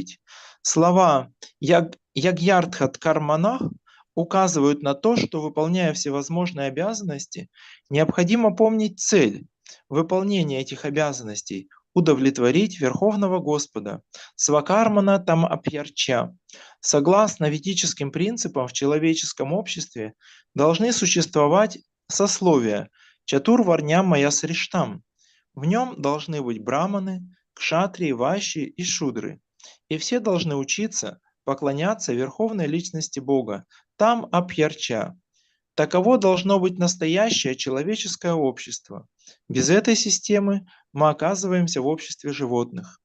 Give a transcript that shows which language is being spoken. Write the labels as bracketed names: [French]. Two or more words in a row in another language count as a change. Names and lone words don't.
[Russian] Слова [Sanskrit] «यज्ञार्थात् कर्मणः» [Russian] указывают на то, что, выполняя всевозможные обязанности, необходимо помнить цель выполнения этих обязанностей – удовлетворить Верховного Господа. [Sanskrit] स्वकर्मणा तम् अभ्यर्च्य. [Russian] Согласно ведическим принципам в человеческом обществе должны существовать сословия [Sanskrit] चातुर्वर्ण्यं मया सृष्टम्. [Russian] В нем должны быть браманы, кшатрии, вайши и шудры. И все должны учиться поклоняться Верховной Личности Бога. [Sanskrit] तम् अभ्यर्च्य. [Russian] Таково должно быть настоящее человеческое общество. Без этой системы мы оказываемся в обществе животных.